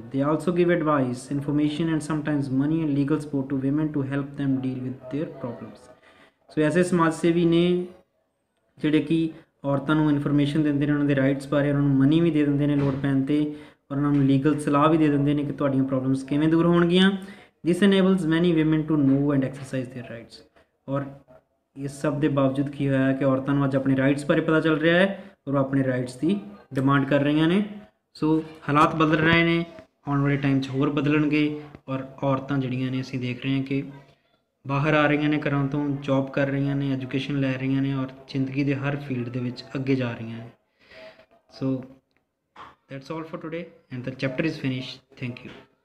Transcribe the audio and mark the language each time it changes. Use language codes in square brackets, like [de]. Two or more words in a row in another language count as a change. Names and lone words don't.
[en] they also give advice, information and sometimes money and legal support to women to help them deal with their problems। [pa] ਸੋ ਐਸੇ ਸਮਾਜ ਸੇਵੀ ਨੇ ਜਿਹੜੇ ਕਿ ਔਰਤਾਂ ਨੂੰ ਇਨਫੋਰਮੇਸ਼ਨ ਦਿੰਦੇ ਨੇ ਉਹਨਾਂ ਦੇ ਰਾਈਟਸ ਬਾਰੇ, ਉਹਨਾਂ ਨੂੰ ਮਨੀ ਵੀ ਦੇ ਦਿੰਦੇ ਨੇ ਲੋੜ ਪੈਣ 'ਤੇ, ਔਰ ਉਹਨਾਂ ਨੂੰ ਲੀਗਲ ਸਲਾਹ ਵੀ ਦੇ ਦਿੰਦੇ ਨੇ ਕਿ ਤੁਹਾਡੀਆਂ ਪ੍ਰੋਬਲਮਸ ਕਿਵੇਂ ਦੂਰ ਹੋਣਗੀਆਂ। [en] this enables many women to know and exercise their rights। [pa] ਔਰ ਇਸ ਸਭ ਦੇ ਬਾਵਜੂਦ ਕੀ ਹੋਇਆ ਕਿ ਔਰਤਾਂ ਨੂੰ ਅੱਜ ਆਪਣੇ ਰਾਈਟਸ ਬਾਰੇ ਪਤਾ ਚੱਲ ਰਿਹਾ ਹੈ ਔਰ ਉਹ ਆਪਣੇ ਰਾਈਟਸ ਦੀ ਡਿਮਾਂਡ ਕਰ ਰਹੀਆਂ ਨੇ ਸੋ ਹਾਲਾਤ ਬਦਲ ਰਹੇ ਨੇ, ਆਉਣ ਵਾਲੇ ਟਾਈਮ 'ਚ ਹੋਰ ਬਦਲਣਗੇ, ਔਰ ਔਰਤਾਂ ਜਿਹੜੀਆਂ ਨੇ ਅਸੀਂ ਦੇਖ ਰਹੇ ਹਾਂ ਕਿ ਬਾਹਰ ਆ ਰਹੀਆਂ ਨੇ ਘਰਾਂ ਤੋਂ, ਜੋਬ ਕਰ ਰਹੀਆਂ ਨੇ, ਐਜੂਕੇਸ਼ਨ ਲੈ ਰਹੀਆਂ ਨੇ, ਔਰ ਜ਼ਿੰਦਗੀ ਦੇ ਹਰ ਫੀਲਡ ਦੇ ਵਿੱਚ ਅੱਗੇ ਜਾ ਰਹੀਆਂ ਨੇ। [en] ਸੋ that's all for today and the chapter is finished. Thank you.